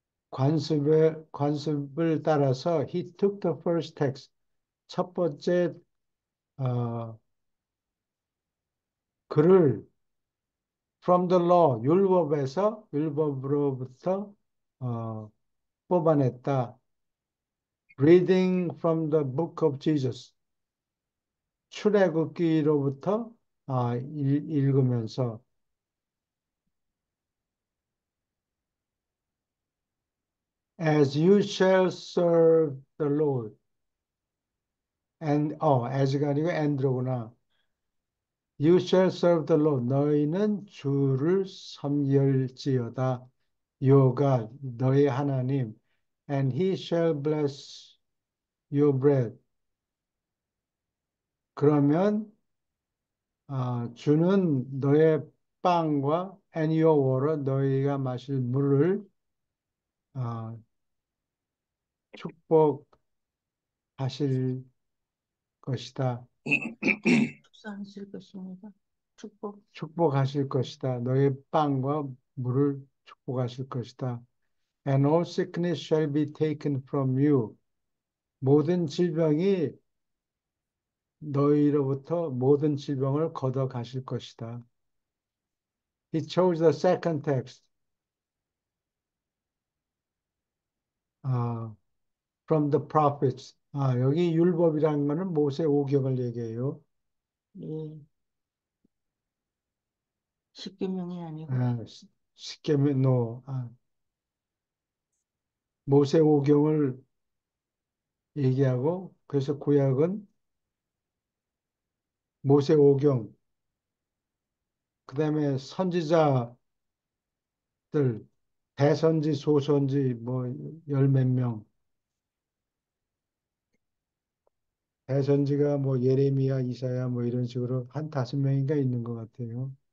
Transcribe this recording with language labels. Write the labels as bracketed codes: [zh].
[ko] 관습을 따라서, [en] he took the first text, [ko] 첫 번째, 어, 글을 [en] from the law, [ko] 율법으로부터, 어, 뽑아냈다. [en] Reading from the book of Jesus. [ko] 출애굽기로부터 읽으면서 [en] As you shall serve the Lord. [ko] as가 아니고 and로구나. [en] You shall serve the Lord. [ko] 너희는 주를 섬길지어다. [en] Your God, [ko] 너희 하나님. [en] And he shall bless your bread. [ko] 그러면 주는 너의 빵과 [en] and your water, [ko] 너희가 마실 물을 어, 축복하실 것이다. 축사하실 것입니다. 축복. 축복하실 것이다. 너의 빵과 물을 축복하실 것이다. [en] And all sickness shall be taken from you. [ko] 모든 질병이 너희로부터 모든 질병을 걷어 가실 것이다. [en] He chose the second text uh, from the prophets. [ko] 여기 율법이라는 거는 모세 오경을 얘기해요. 예, 십계명이 아니고 아, 십계명, 모세 오경을 얘기하고 그래서 구약은 모세 오경, 그다음에 선지자들, 대선지, 소선지 뭐 열 몇 명, 대선지가 뭐 예레미야, 이사야 뭐 이런 식으로 한 다섯 명인가 있는 것 같아요.